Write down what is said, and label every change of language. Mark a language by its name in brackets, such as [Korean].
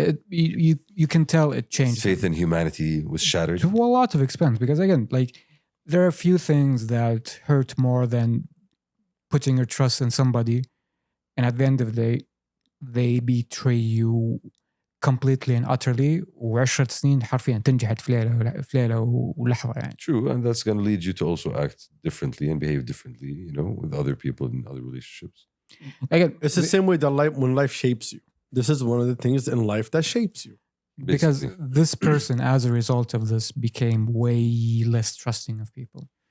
[English] You can tell it changed. Faith in humanity was shattered. To a lot of extent, because again, like, there are a few things that hurt more than putting your trust in somebody, and at the end of the day, they betray you completely and utterly. [Arabic] و10 سنين حرفيا تنجحت في ليلة ولحظة يعني. [English] True, and that's going to lead you to also act differently and behave differently, you know, with other people in other relationships. Again, it's the same way that when life shapes you. This is one of the things in life that shapes you. Because this person, as a result of this, became way less trusting of people.